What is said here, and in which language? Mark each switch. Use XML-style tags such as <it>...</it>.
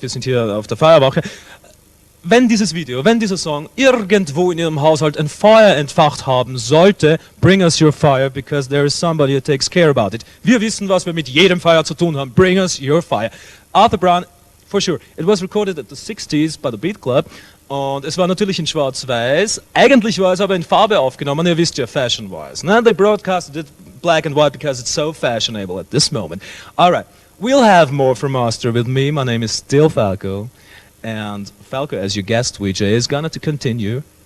<de>Wir sind hier auf der Feuerwache. Wenn dieses Video, wenn dieser Song irgendwo in Ihrem Haushalt ein Feuer entfacht haben sollte,</de> <en>bring us your fire, because there is somebody who takes care about it.</en> <de>Wir wissen, was wir mit jedem Feuer zu tun haben.</de> <en>Bring us your fire. Arthur Brown, for sure. It was recorded at the 60s by the Beat Club.</en> <de>Und es war natürlich in Schwarz-Weiß. Eigentlich war es aber in Farbe aufgenommen. Ihr wisst ja, fashion-wise. Ne?</de> <en>They broadcasted it black and white because it's so fashionable at this moment. Alright, we'll have more from Austria with me. My name is still Falco. And Falco, as your guest VJ, is gonna to continue.</en>